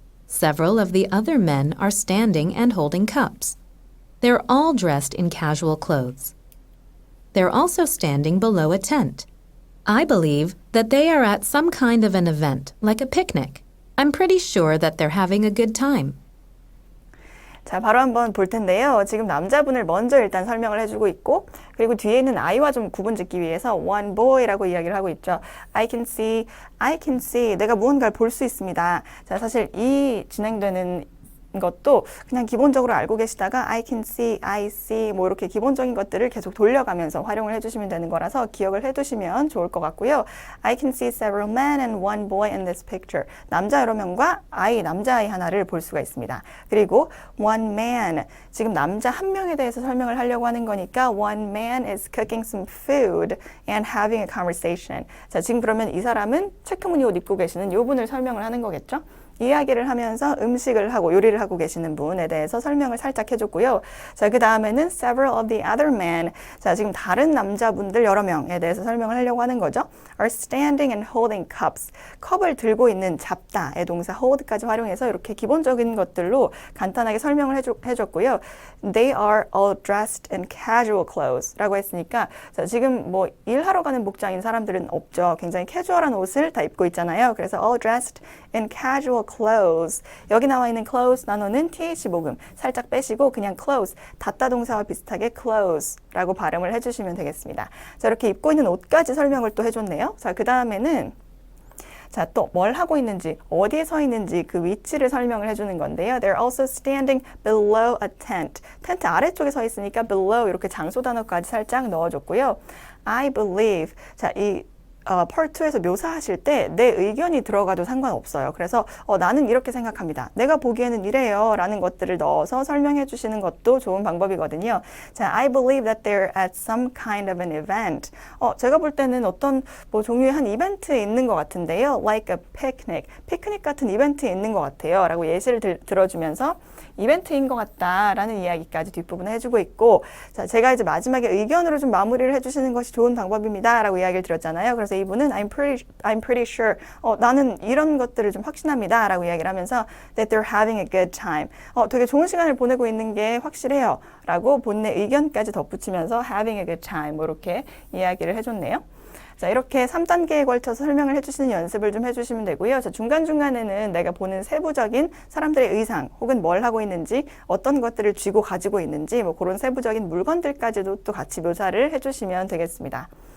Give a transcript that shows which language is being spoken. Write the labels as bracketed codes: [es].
[en] Several of the other men are standing and holding cups. They're all dressed in casual clothes. They're also standing below a tent. I believe that they are at some kind of an event, like a picnic. I'm pretty sure that they're having a good time. [ko] 자, 바로 한번 볼 텐데요. 지금 남자분을 먼저 일단 설명을 해주고 있고, 그리고 뒤에 있는 아이와 좀 구분 짓기 위해서 one boy라고 이야기를 하고 있죠. [en] I can see. [ko] 내가 무언가를 볼 수 있습니다. 자, 사실 이 진행되는 것도 그냥 기본적으로 알고 계시다가 [en] I can see, I see [ko] 뭐 이렇게 기본적인 것들을 계속 돌려가면서 활용을 해주시면 되는 거라서 기억을 해두시면 좋을 것 같고요. [en] I can see several men and one boy in this picture. [ko] 남자 여러 명과 남자아이 하나를 볼 수가 있습니다. 그리고 [en] one man, 지금 남자 한 명에 대해서 설명을 하려고 하는 거니까 one man is cooking some food and having a conversation. [ko] 자, 지금 그러면 이 사람은 체크무늬 옷 입고 계시는 이 분을 설명을 하는 거겠죠? 이야기를 하면서 음식을 하고 요리를 하고 계시는 분에 대해서 설명을 살짝 해줬고요. 자, 그 다음에는 [en] several of the other men. [ko] 자, 지금 다른 남자분들 여러 명에 대해서 설명을 하려고 하는 거죠. [en] are standing and holding cups. [ko] 컵을 들고 있는 잡다의 동사 hold까지 활용해서 이렇게 기본적인 것들로 간단하게 설명을 해줬고요. [en] They are all dressed in casual clothes [ko] 라고 했으니까, 자, 지금 뭐 일하러 가는 복장인 사람들은 없죠. 굉장히 캐주얼한 옷을 다 입고 있잖아요. 그래서 [en] all dressed in casual clothes. [ko] 여기 나와 있는 clothes 단어는 th 모음 살짝 빼시고 그냥 clothes, 닫다 동사와 비슷하게 clothes라고 발음을 해주시면 되겠습니다. 자, 이렇게 입고 있는 옷까지 설명을 또 해줬네요. 자, 그 다음에는 자, 또 뭘 하고 있는지, 어디에 서 있는지 그 위치를 설명을 해주는 건데요. [en] They're also standing below a tent. [ko] 텐트 아래쪽에 서 있으니까 below 이렇게 장소 단어까지 살짝 넣어줬고요. [en] I believe. [ko] 자, 이 Part 2에서 묘사하실 때 내 의견이 들어가도 상관없어요. 그래서 나는 이렇게 생각합니다. 내가 보기에는 이래요. 라는 것들을 넣어서 설명해 주시는 것도 좋은 방법이거든요. [en] 자, I believe that they're at some kind of an event. [ko] 제가 볼 때는 어떤 뭐 종류의 한 이벤트에 있는 것 같은데요. [en] Like a picnic. [ko] 피크닉 같은 이벤트에 있는 것 같아요. 라고 예시를 들어주면서 이벤트인 것 같다라는 이야기까지 뒷부분에 해주고 있고, 자, 제가 이제 마지막에 의견으로 좀 마무리를 해주시는 것이 좋은 방법입니다. 라고 이야기를 드렸잖아요. 그래서 이분은 [en] I'm pretty sure. [ko] 나는 이런 것들을 좀 확신합니다. 라고 이야기를 하면서 [en] that they're having a good time. [ko] 되게 좋은 시간을 보내고 있는 게 확실해요. 라고 본인의 의견까지 덧붙이면서 [en] having a good time. [ko] 뭐 이렇게 이야기를 해줬네요. 자, 이렇게 3단계에 걸쳐서 설명을 해주시는 연습을 좀 해주시면 되고요. 자, 중간중간에는 내가 보는 세부적인 사람들의 의상 혹은 뭘 하고 있는지 어떤 것들을 쥐고 가지고 있는지 뭐 그런 세부적인 물건들까지도 또 같이 묘사를 해주시면 되겠습니다.